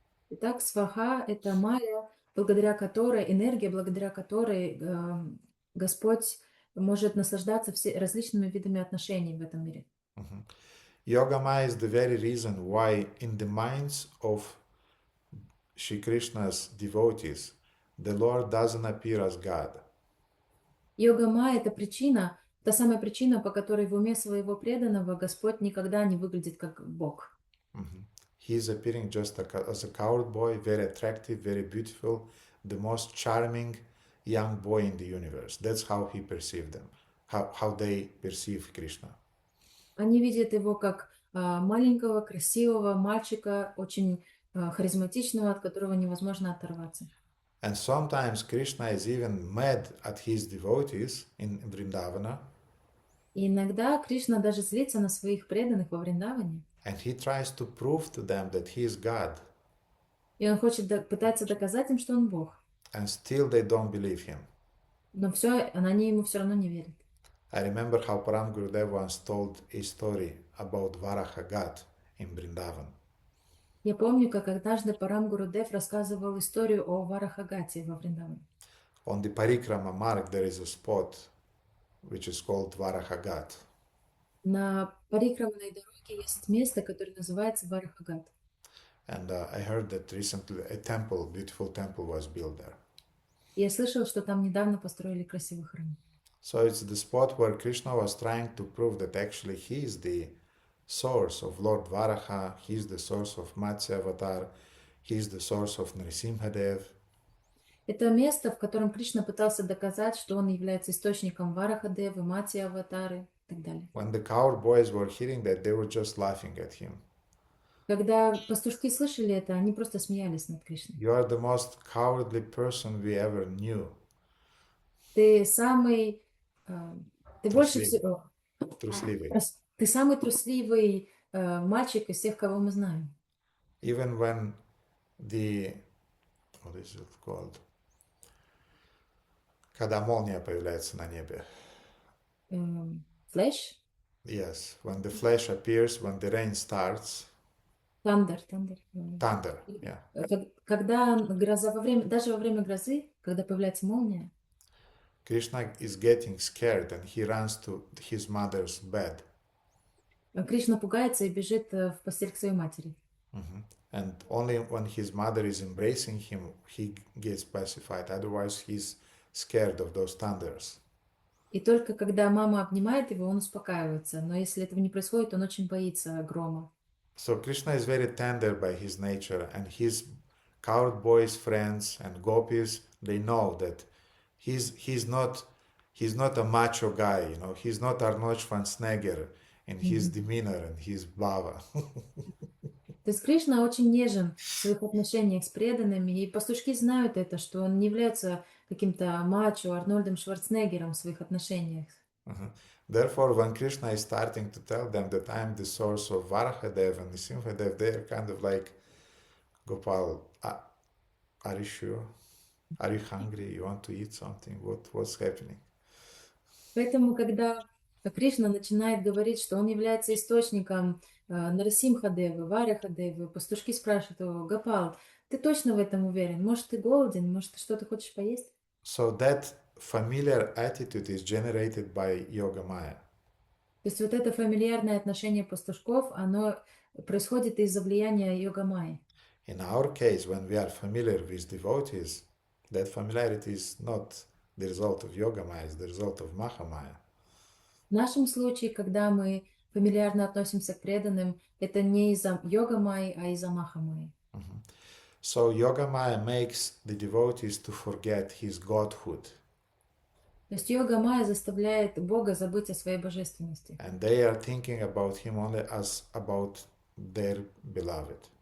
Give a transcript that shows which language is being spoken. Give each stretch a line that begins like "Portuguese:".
Russian: Итак, сваха — это майя, энергия, благодаря которой Господь может наслаждаться различными видами отношений в этом мире.
English: Yoga Maya is the very reason why in the minds of Shri Krishna's devotees, the Lord doesn't appear as God.
Russian: Йога майя — это причина, та самая причина, по которой в уме своего преданного Господь никогда не выглядит как Бог.
English: He is appearing just as a coward boy, very attractive, very beautiful, the most charming young boy in the universe. That's how he perceived them, how they perceive Krishna.
Russian: Они видят его как маленького, красивого мальчика, очень харизматичного, от которого невозможно оторваться.
English: And sometimes Krishna is even mad at his devotees in Vrindavana.
Russian: И иногда Кришна даже злится на своих преданных во Вриндаване.
English: And he tries to prove to them that he is God.
Russian: И он пытается доказать им, что он Бог.
English: And still they don't believe him.
Russian: Но они ему все равно не верят.
English: I remember how Param Gurudev once told a story about Varahagat in Vrindavan.
Russian: Я помню, как однажды Парам Гурудев рассказывал историю о Варахагате во Вриндаване.
English: On the Parikrama mark there is a spot which is called Varahagat.
Russian: На парикрамной дороге есть место, которое называется Варахагат.
English: And I heard that recently a temple, beautiful temple, was built there.
Russian: Я слышал, что там недавно построили красивый храм.
English: So it's the spot where Krishna was trying to prove that actually he is the source of Lord Varaha, he is the source of Matsya Avatar, he is the source of Nrisimhadev.
Russian: Это место, в котором Кришна пытался доказать, что он является источником Варахадевы, Матья Аватары и так далее.
English: When the coward boys were hearing that, they were just laughing at him.
Russian: Когда пастушки слышали это, они просто смеялись над Кришной.
English: You are the most cowardly person we ever knew.
Russian: Ты самый... Ты больше Трусливый. всего... Трусливый. Ты самый трусливый мальчик из всех, кого мы знаем.
English: Even when the... What is it called?
Russian: Когда молния появляется на небе.
English: Флэш? Yes, when the flash appears, when the rain starts. Thunder. Thunder, yeah.
Russian: Когда гроза, даже во время грозы, когда появляется молния,
English: Krishna is getting scared and he runs to his mother's bed.
Russian: Кришна пугается и бежит в постель к своей матери.
English: And only when his mother is embracing him, he gets pacified. Otherwise, he's scared of those thunders.
Russian: И только когда мама обнимает его, он успокаивается. Но если этого не происходит, он очень боится грома.
English: So Krishna is very tender by his nature, and his coward boys, friends, and gopis, they know that he's not a macho guy, you know. He's not Arnold Schwarzenegger in his demeanor and his bhava.
Russian: То есть Кришна очень нежен в своих отношениях с преданными, и пастушки знают это, что он не является каким-то мачо, Арнольдом Шварценеггером в своих отношениях.
English: Therefore, when Krishna is starting to tell them that I am the source of Varahadev and Nrisimhadev, they are kind of like, Gopal, are you sure? Are you hungry? You want to eat something? What's happening?
Russian: Поэтому, когда Кришна начинает говорить, что он является источником Нарасимхадевы, Варахадевы, пастушки спрашивают его: Гопал, ты точно в этом уверен? Может, ты голоден? Может, ты что-то хочешь поесть?
English: So that familiar attitude is generated by Yoga Maya.
Russian: То есть вот это фамильярное отношение пастушков, оно происходит из-за влияния йога-майи.
English: In our case, when we are familiar with devotees, that familiarity is not the result of Yoga Maya, it's the result of Mahamaya.
Russian: В нашем случае, когда мы фамильярно относимся к преданным, это не из-за йога-майи, а из-за маха-майи.
English: So Yoga Maya makes the devotees to forget his godhood.
Russian: То есть йога-майя заставляет Бога забыть о своей божественности.
English: And they are thinking about him only as about their beloved.